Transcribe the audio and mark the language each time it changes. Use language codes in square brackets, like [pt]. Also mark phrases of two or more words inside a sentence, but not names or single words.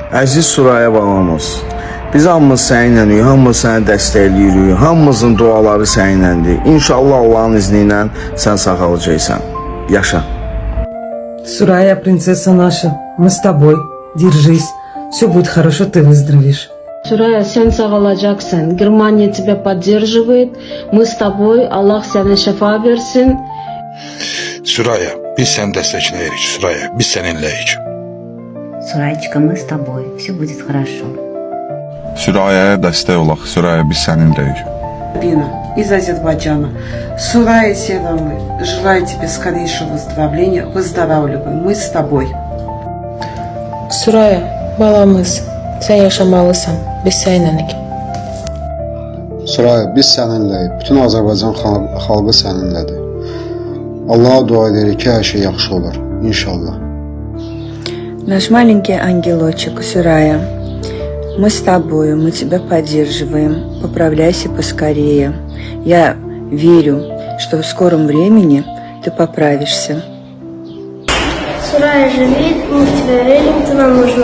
[az] Əziz Suraya balamız, biz hamımız səninlənik, hamımız səni dəstəkləyirik, hamımızın duaları səninlədir. İnşallah Allah'ın izni ilə sən sağalacaqsan. Yaşa. [ru] Сурая, принцесса наша, мы с тобой. Держись. Все будет хорошо, ты выздоровеешь. [tr] Suraya, sen sağalacaksın. [ru] Germania тебя поддерживает. Мы с тобой. [tr] Allah sana şifa versin. [az] Suraya, biz səni dəstəkləyirik. Suraya, biz səninləyik. [ru] Surayчика, мы с тобой. Все будет хорошо. [az] Sürayəyə dəstək olaq. Süraya, biz səninləyik. [ru] Бина из Азербайджана. Сурая Северный, желаю тебе скорейшего выздоровления. Выздоравливай, мы с тобой. [az] Suraya, balamız, sən yaşamalısan, biz səninlənik. Suraya, biz səninləyik. Bütün Azərbaycan xalqı səninlədir. Allah'a dua edirik ki, hər şey yaxşı olur. İnşallah. [ru] Наш маленький ангелочек, Сурая, мы с тобою, мы тебя поддерживаем. Поправляйся поскорее. Я верю, что в скором времени ты поправишься. Сурая, живи, мы в тебя верим, ты нам нужна.